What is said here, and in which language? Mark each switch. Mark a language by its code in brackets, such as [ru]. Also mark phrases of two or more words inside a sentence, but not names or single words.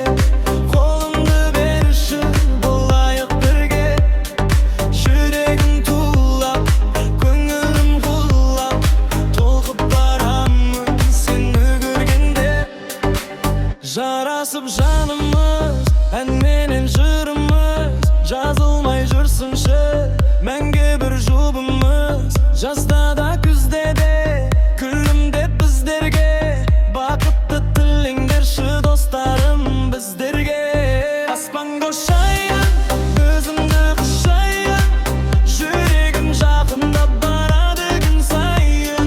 [uz] Qo'limni berishib bo'laylik birga. Yuragim to'lib, ko'nglim g'ullab, to'lqib boraman seni ko'rganda. [kk] Jarasib janimiz, menен jurimiz, жазылмай жүрсінші мәңгі бір жұбымыз. Жазда да күзде де күлімде біздерге, бақытты тілеңдерші достарым біздерге. Аспанға ұшайын, өзімді құшайын, жүрегім жақындап барады күн сайын.